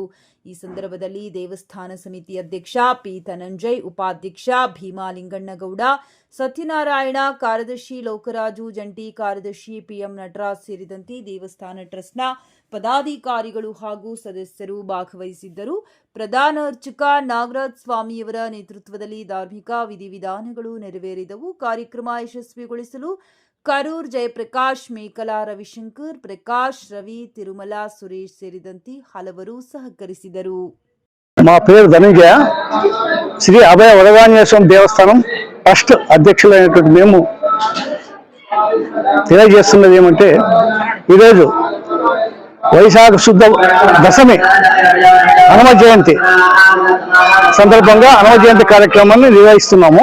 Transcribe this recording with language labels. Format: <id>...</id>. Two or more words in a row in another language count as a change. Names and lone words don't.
<kn>ಈ ಸಂದರ್ಭದಲ್ಲಿ ದೇವಸ್ಥಾನ ಸಮಿತಿ ಅಧ್ಯಕ್ಷ ಪಿ ಧನಂಜಯ್, ಉಪಾಧ್ಯಕ್ಷ ಭೀಮಾಲಿಂಗಣ್ಣಗೌಡ, ಸತ್ಯನಾರಾಯಣ, ಕಾರ್ಯದರ್ಶಿ ಲೋಕರಾಜು, ಜಂಟಿ ಕಾರ್ಯದರ್ಶಿ ಪಿಎಂ ನಟರಾಜ್ ಸೇರಿದಂತೆ ದೇವಸ್ಥಾನ ಟ್ರಸ್ಟ್ನ ಪದಾಧಿಕಾರಿಗಳು ಹಾಗೂ ಸದಸ್ಯರು ಭಾಗವಹಿಸಿದ್ದರು. ಪ್ರಧಾನ ಅರ್ಚಕ ನಾಗರಾಜ್ ಸ್ವಾಮಿಯವರ ನೇತೃತ್ವದಲ್ಲಿ ಧಾರ್ಮಿಕ ವಿಧಿವಿಧಾನಗಳು ನೆರವೇರಿದವು. ಕಾರ್ಯಕ್ರಮ ಯಶಸ್ವಿಗೊಳಿಸಲು ಕರೂರ್ ಜಯಪ್ರಕಾಶ್, ಮೇಕಲಾ ರವಿಶಂಕರ್, ಪ್ರಕಾಶ್, ರವಿ, ತಿರುಮಲ, ಸುರೇಶ್ ಸೇರಿದಂತೆ ಹಲವರು సహకరిಸಿದರು.</kn> <te>మా పేరు ధనంజయ. శ్రీ అభయ వరదాంజనేయ స్వామి దేవస్థానం ట్రస్ట్ అధ్యక్షులైనటువంటి మేము తెలియజేస్తున్నది ఏమంటే, ఈరోజు వైశాఖ శుద్ధ దశమి హనుమ జయంతి సందర్భంగా హనుమ జయంతి కార్యక్రమాన్ని నిర్వహిస్తున్నాము.</te>